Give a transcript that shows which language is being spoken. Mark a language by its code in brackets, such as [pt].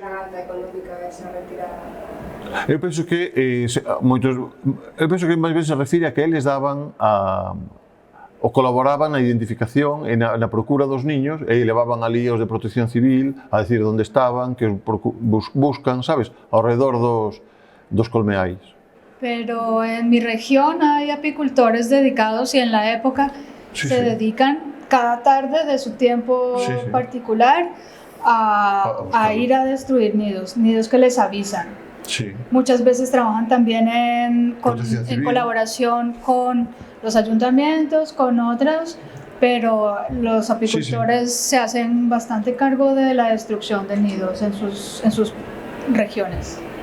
[es] tan alta económica esa retirada? [gl] Eu penso que máis ben se refire a que eles daban ou colaboraban na identificación e na procura dos niños e levaban ali aos de protección civil a decir onde estaban, que buscan, sabes, ao redor dos colmeais. [es] Pero en mi región hay apicultores dedicados y en la época se dedican cada tarde de su tiempo particular a ir a destruir nidos que les avisan. Sí. Muchas veces trabajan también en colaboración con los ayuntamientos, con otros, pero los apicultores se hacen bastante cargo de la destrucción de nidos en sus regiones.